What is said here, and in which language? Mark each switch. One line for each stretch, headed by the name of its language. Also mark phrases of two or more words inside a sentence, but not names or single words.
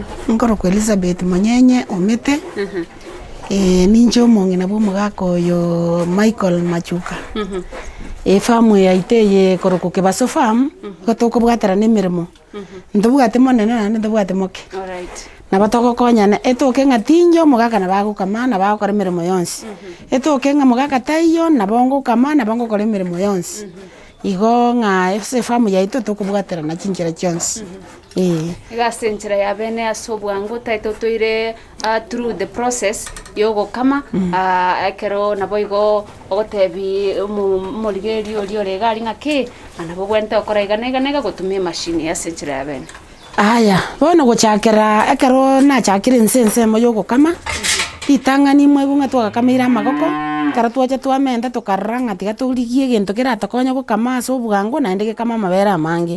Gusii: Nkorokwa Elizabeth Monyenye omete ninche omong'ina bwa omogaka oyo Michael Machuka efamu yaite ye koroko Kebaso farm gotokobwaterana emeremo ntobwate monene naende ntobwate moke nabo togokonyana etoke ng'atinyo omogaka nabo agokama nabo agokora emeremo yonsi etoke ng'a mogaka taiyo nabo ngokama nabo ngokora emeremo yonsi igo ng'a ase efamu yaito tokobwaterana chinchera chionsi egase enchera ya bene ase obwango taete otoire
English: through the process
Gusii: yogokama ekero nabo igo ogotebi omorigeri oria ore iga ari ng'aki nabo bwente okora iga na iga gotumia emashini ase enchera ya bene aya bono gochakera ekero nachakire ense ensemo yogokama ritang'ani imwe igo ng'a twagakamire amagoko ekero twacha twamenta tokarora ng'a tiga torigie egento keratokonya gokama ase obwango naende gekama amabere amange